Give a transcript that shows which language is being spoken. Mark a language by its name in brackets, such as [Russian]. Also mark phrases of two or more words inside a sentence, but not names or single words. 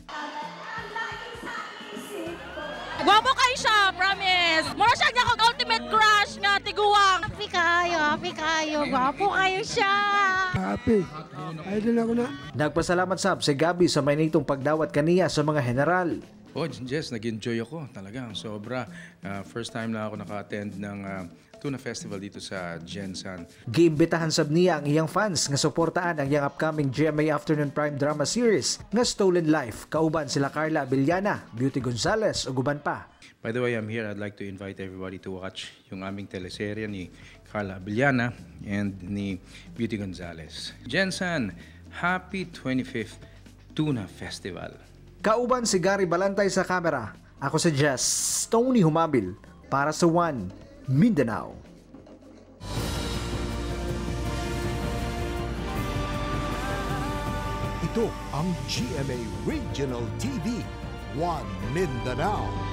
[Cebuano] Gwapo kayo siya, promise. Mura siya niya kong ultimate crush nga tiguang. Happy kayo. Gwapo kayo siya. Happy. Idol ako na. Nagpasalamat sab si Gabby sa mainitong pagdawat kaniya sa mga general. [Filipino] Oh, Jess, nag-enjoy ako talaga. Sobra. [English] First time [Filipino] na ako naka-attend ng Tuna Festival dito sa Jansan. [Cebuano] Giimbitahan sab niya ang iyang fans nga suportaan ang iyang upcoming GMA Afternoon Prime Drama Series nga Stolen Life. Kauban sila Carla Abellana, Beauty Gonzales ug uban pa. [English] By the way, I'm here. I'd like to invite everybody to watch [Filipino] yung aming teleserye ni [English] Carla Abellana and ni Beauty Gonzales. Jansan, happy 25th Tuna Festival. [Cebuano] Kauban si Gary Balantay sa kamera. Ako si Jess Tony Humabil para sa One Mindanao. [Filipino] Ito ang GMA Regional TV, One Mindanao.